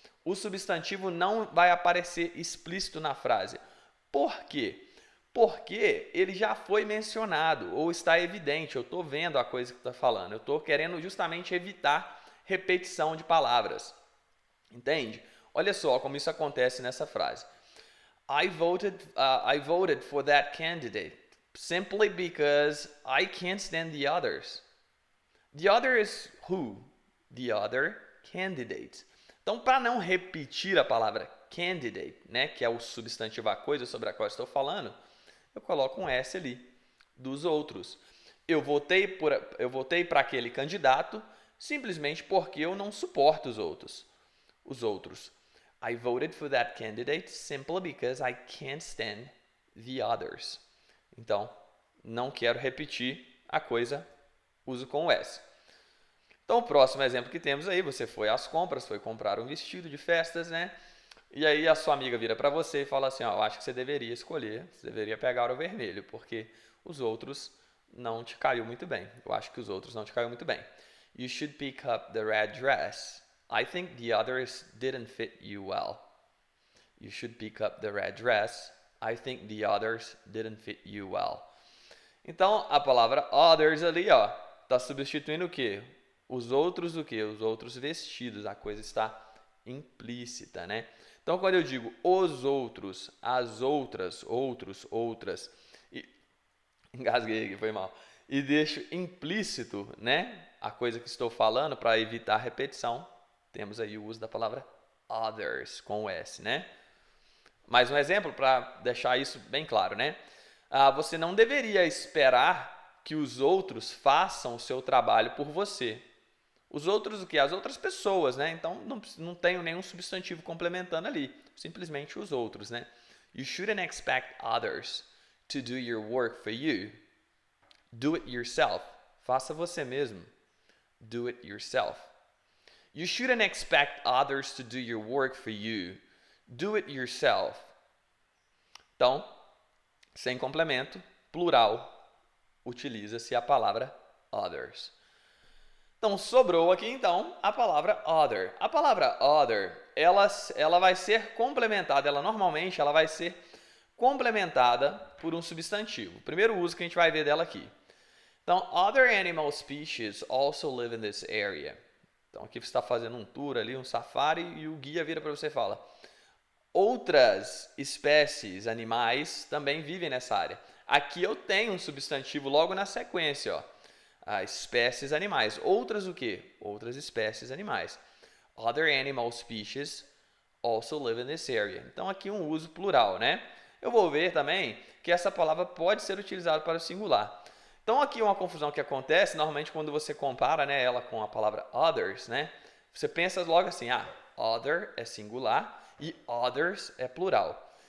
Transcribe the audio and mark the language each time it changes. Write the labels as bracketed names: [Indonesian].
[Portuguese] O substantivo não vai aparecer explícito na frase. Por quê? Porque ele já foi mencionado ou está evidente, eu estou vendo a coisa que está falando, eu estou querendo justamente evitar repetição de palavras. Entende? Olha só como isso acontece nessa frase. [English] I voted for that candidate simply because I can't stand the others. The other is who? The other candidate. [Portuguese] Então, para não repetir a palavra candidate, né, que é o substantivo a coisa sobre a qual estou falando, eu coloco um S ali, dos outros. Eu votei para aquele candidato simplesmente porque eu não suporto os outros. [English] I voted for that candidate simply because I can't stand the others. [Portuguese] Então, não quero repetir a coisa, uso com o S. Então, o próximo exemplo que temos aí, você foi às compras, foi comprar um vestido de festas, né? E aí a sua amiga vira para você e fala assim, ó, eu acho que você deveria escolher, você deveria pegar o vermelho, porque os outros não te caiu muito bem. Eu acho que os outros não te caiu muito bem. [English] You should pick up the red dress. I think the others didn't fit you well. You should pick up the red dress. I think the others didn't fit you well. [Portuguese] Então, a palavra others ali, ó, está substituindo o quê? Os outros o quê? Os outros vestidos. A coisa está implícita, né? Então, quando eu digo os outros, as outras, outros, outras, engasguei aqui, foi mal, e deixo implícito, né, a coisa que estou falando para evitar repetição, temos aí o uso da palavra others com o S, né? Mais um exemplo para deixar isso bem claro, né? Você não deveria esperar que os outros façam o seu trabalho por você. Os outros o quê? As outras pessoas, né? Então, não tenho nenhum substantivo complementando ali. Simplesmente os outros, né? [English] You shouldn't expect others to do your work for you. Do it yourself. [Portuguese] Faça você mesmo. [English] Do it yourself. You shouldn't expect others to do your work for you. Do it yourself. [Portuguese] Então, sem complemento, plural, utiliza-se a palavra others. Então, sobrou aqui, então, a palavra other. A palavra other, ela vai ser complementada, normalmente ela vai ser complementada por um substantivo. O primeiro uso que a gente vai ver dela aqui. [English] Então, other animal species also live in this area. [Portuguese] Então, aqui você está fazendo um tour ali, um safari, e o guia vira para você e fala, outras espécies animais também vivem nessa área. Aqui eu tenho um substantivo logo na sequência, ó. Espécies animais. Outras o quê? Outras espécies animais. [English] Other animal species also live in this area. [Portuguese] Então, aqui um uso plural, né? Eu vou ver também que essa palavra pode ser utilizada para o singular. Então, aqui uma confusão que acontece, normalmente quando você compara, né, ela com a palavra others, né? Você pensa logo assim, other é singular e others é plural.